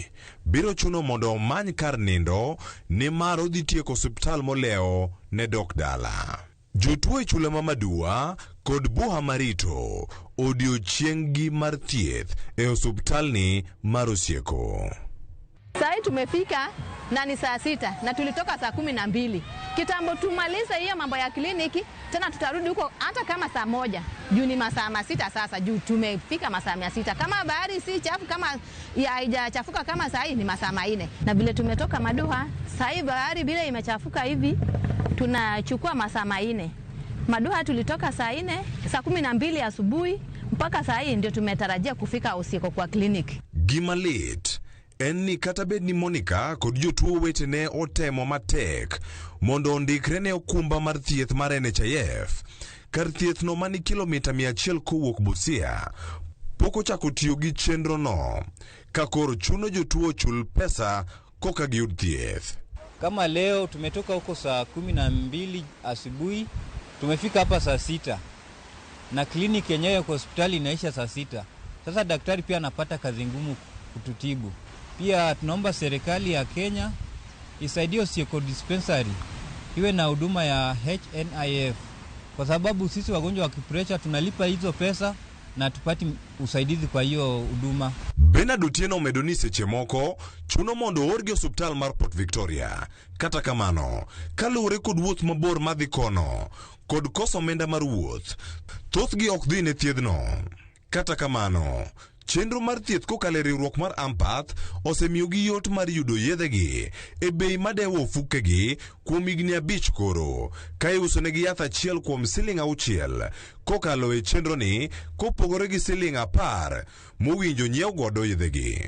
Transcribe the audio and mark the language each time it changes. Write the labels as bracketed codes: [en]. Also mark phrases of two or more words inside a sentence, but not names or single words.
[luo] Biro chuno mondo omany kar nindo nimar odhi tieko osiptal moleo ne dok dala. Jotuo e chula ma Madua kod Buha marito odiochieng'gi mar thieth e osiptalni mar Osieko. [sw] Sai tumefika na ni saa 6 na tulitoka saa 12. Kitambo tumalize hiyo mambo ya kliniki, tena tutarudi huko hata kama saa 1. Juu ni masaa 6 sasa, juu tumefika masaa 600. Kama bahari si chafu, kama haijachafuka kama saa hii ni masaa 4. Na vile tumetoka Madua, saa hii bahari vile imechafuka hivi, tunachukua masaa 4. Madua tulitoka saa 4, saa 12 asubuhi mpaka saa hii ndio tumetarajia kufika Osieko kwa kliniki. [luo] Gimalit Enni kata bed ni Monica kod jotuo wetene otemo matek mondo ondikre ne okumba mar thieth mar NHIF. Kar thieth no mani kilomita 100 kowuok Busia poko chako tiyo gi chenro no, ka koro chuno jotuo chul pesa koka giyud thieth. [sw] Kama leo tumetoka huko saa 12 asubuhi, tumefika hapa saa 6 na kliniki yenyewe kwa hospitali inaisha saa 6. Sasa daktari pia anapata kazi ngumu kututibu. Pia tunaomba serikali ya Kenya isaidie Osieko dispensary iwe na huduma ya HNIF, kwa sababu sisi wagonjwa wa kipresha tunalipa hizo pesa na tupati usaidizi kwa hiyo huduma. [luo] Bernard Otieno medoni seche moko chuno mondo orgi osiptal mar Port Victoria. Kata kamano, kaluwore kod wuoth mabor madhi kono kod koso omenda mar wuoth, thothgi ok dhi ne thiedhno. Kata kamano, chenro mar thieth kokalo e riwruok mar Ampath osemiyogi yot mar yudo yedhegi e bei madewo ofukegi kuom higni 5 koro, ka iusonegi yath achiel kuom siling 6 kokalo e chenro ni kopogore gi siling 10 mowinjo nyiew godo yedhegi.